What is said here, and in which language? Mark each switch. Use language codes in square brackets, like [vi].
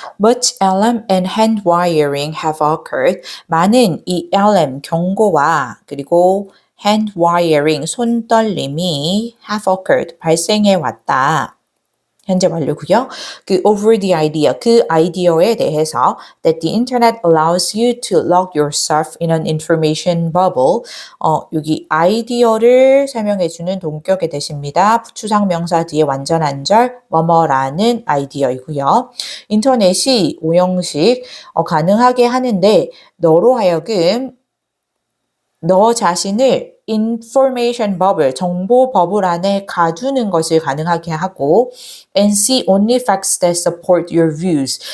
[en] Much alarm and hand wiring have occurred. [ko] 많은 이 alarm 경고와 그리고 hand wiring 손떨림이 [en] have occurred [ko] 발생해 왔다. 현재 완료고요. [en] 그 over the idea [ko] 그 아이디어에 대해서 [en] that the internet allows you to lock yourself in an information bubble. [ko] 여기 아이디어를 설명해 주는 동격의 대시입니다. 추상 명사 뒤에 완전한 절 뭐뭐라는 아이디어이고요. 인터넷이 오형식 가능하게 하는데 너로 하여금 너 자신을 information bubble, 정보 버블 안에 가두는 것을 가능하게 하고 [en] and see only facts that support your views.